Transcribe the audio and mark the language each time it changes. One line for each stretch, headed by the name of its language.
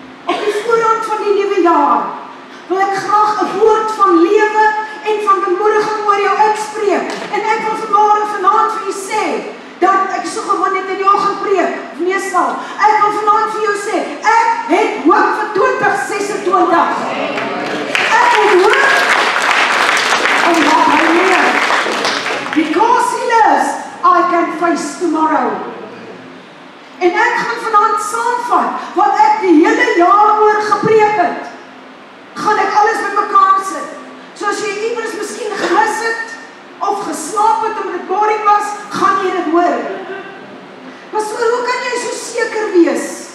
Afrikaans: Op die voorhand van die nuwe jaar wil ek graag 'n woord van lewe en van bemoediging oor jou uitspreek. En ek wil vanaand vir jou sê, dat ek so gewoon net in die oggend preek, meestal. Ek wil vanaand vir jou sê, ek het hoop vir 2026. Ek het hoop omdat hy leef.
English: Because he lives, I can face tomorrow.
Afrikaans: En ek gaan vanaand saamvat wat ek die hele jaar oor gepreek het. Gaan ek alles bymekaar sit. So as jy iewers miskien gemis het of geslaap het omdat dit boring was, gaan jy dit hoor. Pastoor, hoe kan jy so seker wees?